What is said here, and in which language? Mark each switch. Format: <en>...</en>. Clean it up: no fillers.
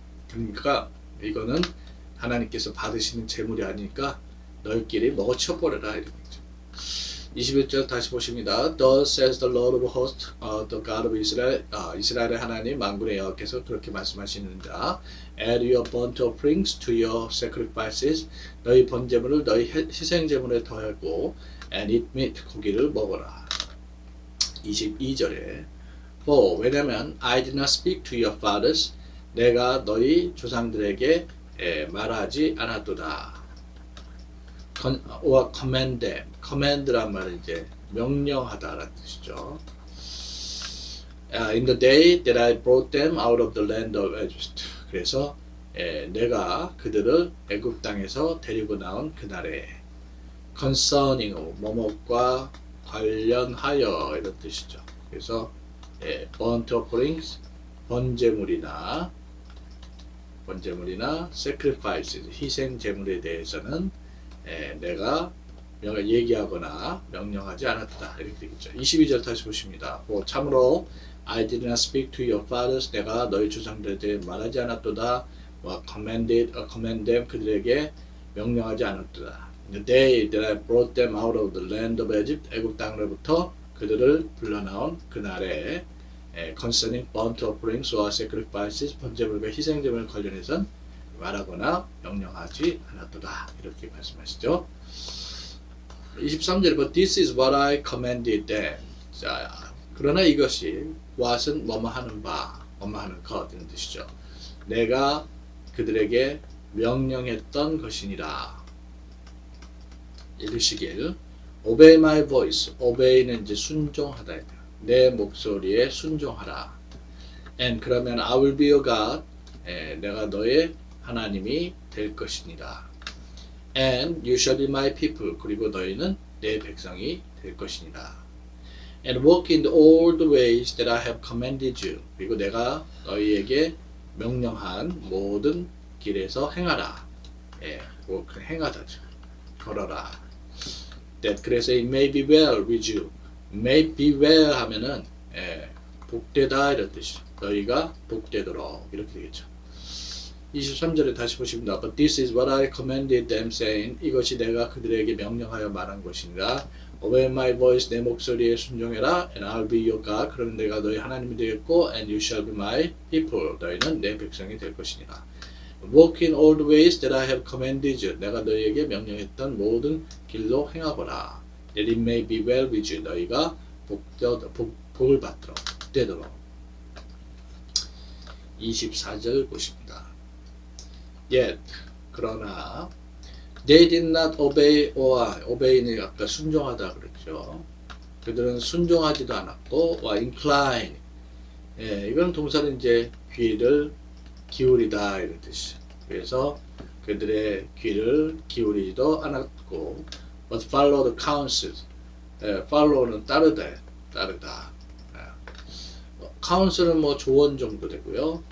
<ko>그러니까 이거는 하나님께서 받으시는 제물이 아니니까 너희끼리 먹어 치워버려라 이런 거죠. 21절 다시 보십니다.</ko> <en>Thus says the Lord of hosts, the God of Israel.</en> <ko>이스라엘의 하나님 만군의 여호와께서 그렇게 말씀하시는다.</ko> <en>Add your burnt offerings to your sacrifices.</en> <ko>너희 번제물을 너희 희생제물에 더하고</ko> <en>and eat meat.</en> <ko>고기를 먹어라.</ko> <en>22절에 For 왜냐면 I did not speak to your fathers.</en> <ko>내가 너희 조상들에게 말하지 않았도다.</ko> <en>or command them.</en> <ko>command란 말은 이제 명령하다라는 뜻이죠.</ko> <en>In the day that I brought them out of the land of Egypt.</en> <ko>그래서 내가 그들을 애굽 땅에서 데리고 나온 그날에 concerning 뭐뭐과 관련하여 이런 뜻이죠. 그래서 burnt offerings 번제물이나 sacrifices 희생 제물에 대해서는 내가 얘기하거나 명령하지 않았다 이렇게 되겠죠. 22절 다시 보십니다.</ko> <en>참으로 I did not speak to your fathers.</en> <ko>내가 너희 조상들에게 말하지 않았도다.</ko> <en>command them.</en> <ko>그들에게 명령하지 않았도다.</ko> <en>The day that I brought them out of the land of Egypt.</en> <ko>애굽 땅으로부터 그들을 불러나온 그날에</ko> <en>concerning burnt offerings or sacrifices</en> <ko>번제물과 희생제물 관련해선 말하거나 명령하지 않았도다 이렇게 말씀하시죠.</ko> <en>23절에 But this is what I commanded them.</en> <ko>자, 그러나 이것이 what은 뭐뭐 하는 바, 뭐뭐 하는 것 이런 뜻이죠. 내가 그들에게 명령했던 것이니라.</ko> <en>이르시길 Obey my voice.</en> <ko>Obey는 이제 순종하다. 내 목소리에 순종하라.</ko> <en>And 그러면 I will be your God.</en> <ko>내가 너의 하나님이 될 것이니라.</ko> <en>And you shall be my people.</en> <ko>그리고 너희는 내 백성이 될 것이니라.</ko> <en>And walk in all the ways that I have commanded you.</en> <ko>그리고 내가 너희에게 명령한 모든 길에서 행하라. 행하다죠. 걸어라.</ko> <en>That 그래서 it may be well with you.</en> <ko>May be well 하면은 복되다 이런 뜻이죠. 너희가 복되도록 이렇게 되겠죠. 23절에 다시 보십니다.</ko> <en>But this is what I commanded them saying.</en> <ko>이것이 내가 그들에게 명령하여 말한 것이니라.</ko> <en>Obey my voice.</en> <ko>내 목소리에 순종해라.</ko> <en>And I'll be your God.</en> <ko>그러면 내가 너희 하나님이 되겠고</ko> <en>And you shall be my people.</en> <ko>너희는 내 백성이 될 것이니라.</ko> <en>Walk in all the ways that I have commanded you.</en> <ko>내가 너희에게 명령했던 모든 길로 행하거라.</ko> <en>That it may be well with you.</en> <ko>너희가 복을 받도록 복되도록. 24절 보십니다.</ko> <en>Yet 그러나 they did not obey</en> <ko>obey는 아까 순종하다 그랬죠. 그들은 순종하지도 않았고 incline 이건 동사는 이제 귀를 기울이다 이런 뜻이죠. 그래서 그들의 귀를 기울이지도 않았고</ko> <en>but follow the counsels.</en> <ko>follow는 따르다. counsel은 뭐 조언 정도 되고요.</ko>